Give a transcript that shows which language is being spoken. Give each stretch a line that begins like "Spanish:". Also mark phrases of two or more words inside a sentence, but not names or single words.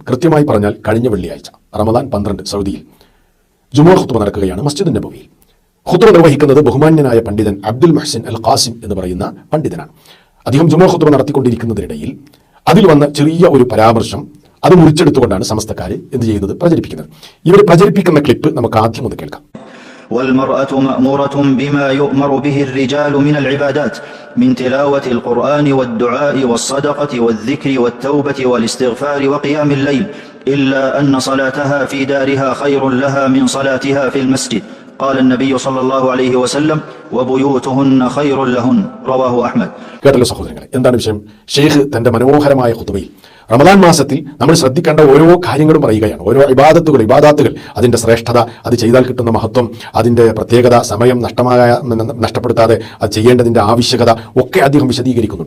Malayalam: കൃത്യമായി പറഞ്ഞാൽ കഴിഞ്ഞ വെള്ളിയാഴ്ച റമദാൻ 12 സൗദിയിൽ ജുമുഅ ഖുത്ബ നടക്കുകയാണ് മസ്ജിദുൻ നബവിയിൽ. ഖുത്ബ നിർവഹിക്കുന്നത് ബഹുമാന്യനായ പണ്ഡിതൻ അബ്ദുൽ മുഹ്സിൻ അൽ ഖാസിം എന്ന് പറയുന്ന പണ്ഡിതനാണ്. അദ്ദേഹം ജുമുഅ ഖുത്ബ നടത്തിക്കൊണ്ടിരിക്കുന്നതിനിടയിൽ അതിൽ വന്ന ചെറിയ ഒരു പരാമർശം അത് മുറിച്ചെടുത്തുകൊണ്ടാണ് സമസ്തക്കാർ എന്ത് ചെയ്യുന്നത്, പ്രചരിപ്പിക്കുന്നത്. ഇവർ പ്രചരിപ്പിക്കുന്ന ക്ലിപ്പ് നമുക്ക് ആദ്യം ഒന്ന് കേൾക്കാം.
Arabic: والمرأة مأمورة بما يؤمر به الرجال من العبادات من تلاوة القرآن والدعاء والصدقة والذكر والتوبة والاستغفار وقيام الليل إلا أن صلاتها في دارها خير لها من صلاتها في المسجد قال النبي صلى الله عليه وسلم وبيوتهن خير لهن رواه أحمد.
Malayalam: കേട്ടല്ലോ സഹോദരങ്ങളെ, എന്താണ് വിഷയം? ഷെയ്ഖ് തന്റെ മനോഹരമായ ഖുത്ബയിൽ റമദാൻ മാസത്തിൽ നമ്മൾ ശ്രദ്ധിക്കേണ്ട ഓരോ കാര്യങ്ങളും പറയുകയാണ്. ഓരോ ഇബാദത്തുകൾ, അതിന്റെ ശ്രേഷ്ഠത, അത് ചെയ്താൽ കിട്ടുന്ന മഹത്വം, അതിന്റെ പ്രത്യേകത, സമയം നഷ്ടപ്പെടുത്താതെ അത് ചെയ്യേണ്ടതിന്റെ ആവശ്യകത ഒക്കെ അദ്ദേഹം വിശദീകരിക്കുന്നുണ്ട്.